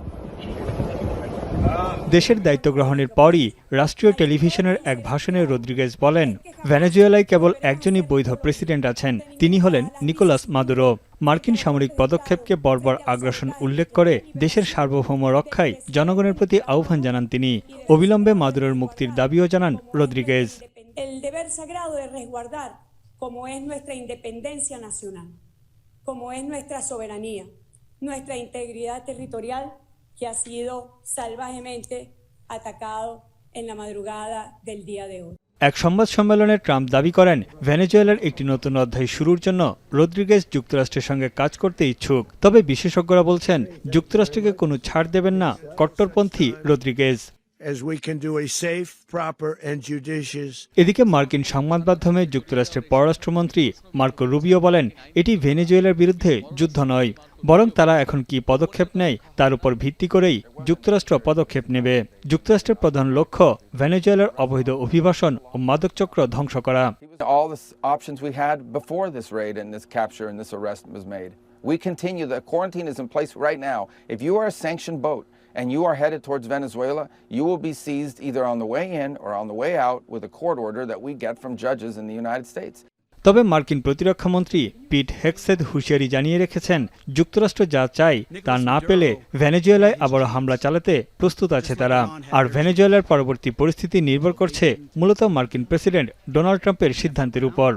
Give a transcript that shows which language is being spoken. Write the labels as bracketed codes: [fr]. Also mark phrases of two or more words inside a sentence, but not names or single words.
[bn] দেশের দায়িত্ব গ্রহণের পরই রাষ্ট্রীয় টেলিভিশনের এক ভাষণে রদ্রিগেজ বলেন, ভেনেজুয়েলায় কেবল একজনই বৈধ প্রেসিডেন্ট আছেন, তিনি হলেন নিকোলাস মাদুরো। মার্কিন সামরিক পদক্ষেপকে বর্বর আগ্রাসন উল্লেখ করে দেশের সার্বভৌম রক্ষায় জনগণের প্রতি আহ্বান জানান তিনি। অবিলম্বে মাদুরোর মুক্তির দাবিও জানান রদ্রিগেজ। [es] que ha sido salvajemente atacado en la madrugada del día de hoy. [bn] এক সংবাদ সম্মেলনে ট্রাম্প দাবি করেন, ভেনেজুয়েলার একটি নতুন অধ্যায় শুরুর জন্য রদ্রিগেজ যুক্তরাষ্ট্রের সঙ্গে কাজ করতে ইচ্ছুক। তবে বিশেষজ্ঞরা বলছেন, যুক্তরাষ্ট্রকে কোনো ছাড় দেবেন না কট্টরপন্থী রদ্রিগেজ। এদিকে মার্কিন সংবাদ মাধ্যমে যুক্তরাষ্ট্রের পররাষ্ট্রমন্ত্রী মার্কো রুবিও বলেন, এটি ভেনেজুয়েলার বিরুদ্ধে যুদ্ধ নয়, বরং তারা এখন কি পদক্ষেপ নেয় তার উপর ভিত্তি করেই যুক্তরাষ্ট্র পদক্ষেপ নেবে। যুক্তরাষ্ট্রের প্রধান লক্ষ্য ভেনেজুয়েলার অবৈধ অভিবাসন ও মাদকচক্র ধ্বংস করা। [en] We continue. The quarantine is in place right now. If you are a sanctioned boat and you are headed towards Venezuela, you will be seized either on the way in or on the way out with a court order that we get from judges in the United States. [bn] তবে মার্কিন প্রতিরক্ষামন্ত্রী পিট হেগসেথ হুঁশিয়ারি জানিয়ে রেখেছেন, যুক্তরাষ্ট্র যা চায় তা না পেলে ভেনেজুয়েলায় আবারও হামলা চালাতে প্রস্তুত আছে তারা। আর ভেনেজুয়েলার পরবর্তী পরিস্থিতি নির্ভর করছে মূলত মার্কিন প্রেসিডেন্ট ডোনাল্ড ট্রাম্পের সিদ্ধান্তের উপর।